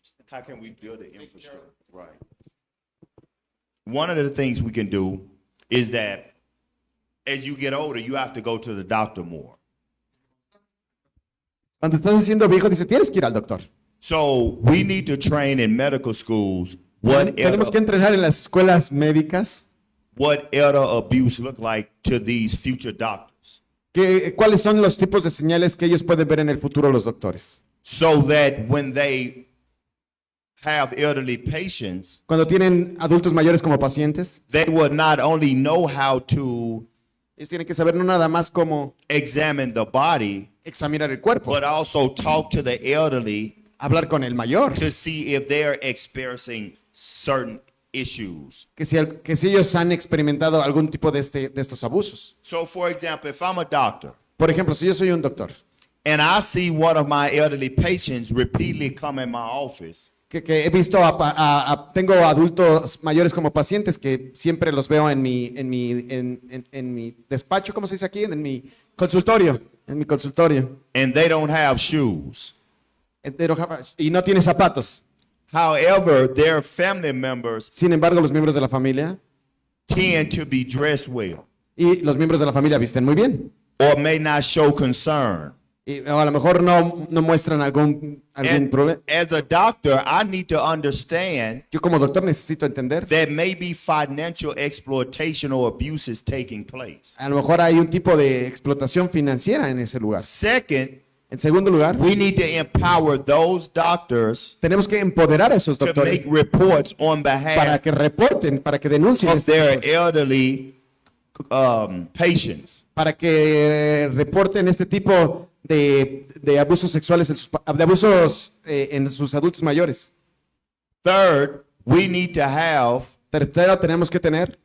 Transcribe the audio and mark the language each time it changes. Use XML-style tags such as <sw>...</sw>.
<en>How can we build the infrastructure? Right. One of the things we can do is that as you get older, you have to go to the doctor more.</en> <es>Cuando estás siendo viejo, dice, tienes que ir al doctor.</es> <en>So we need to train in medical schools</en> <es>Tenemos que entrenar en las escuelas médicas</es> <en>what elder abuse look like to these future doctors,</en> <es>cuáles son los tipos de señales que ellos pueden ver en el futuro los doctores.</es> <en>so that when they have elderly patients,</en> <es>Cuando tienen adultos mayores como pacientes,</es> <en>they will not only know how to</en> <es>ellos tienen que saber no nada más cómo</es> <en>examine the body,</en> <es>examinar el cuerpo,</es> <en>but also talk to the elderly</en> <es>hablar con el mayor,</es> <en>to see if they're experiencing certain issues.</en> <es>que si ellos han experimentado algún tipo de estos abusos.</es> <en>So, for example, if I'm a doctor</en> <es>Por ejemplo, si yo soy un doctor,</es> <en>and I see one of my elderly patients repeatedly come in my office,</en> <es>que he visto, tengo adultos mayores como pacientes que siempre los veo en mi despacho, ¿cómo se dice aquí? En mi consultorio,</es> <en>and they don't have shoes.</en> <es>Y no tiene zapatos.</es> <en>However, their family members</en> <es>Sin embargo, los miembros de la familia</es> <en>tend to be dressed well</en> <es>y los miembros de la familia visten muy bien.</es> <en>or may not show concern.</en> <es>O a lo mejor no muestran algún problema.</es> <en>As a doctor, I need to understand</en> <es>Yo como doctor necesito entender,</es> <en>that maybe financial exploitation or abuse is taking place.</en> <es>a lo mejor hay un tipo de explotación financiera en ese lugar.</es> <en>Second,</en> <es>En segundo lugar,</es> <en>we need to empower those doctors</en> <es>tenemos que empoderar a esos</es> <en>to</en> <es>doctores</es> <en>make reports on</en> <es>para</es> <en>behalf</en> <es>que reporten, para que denuncien,</es> <en>of their elderly patients.</en> <es>para que reporten este tipo de abusos sexuales, de abusos en sus adultos mayores.</es> <en>Third, we need to have</en> <es>Tercero, tenemos que tener</es>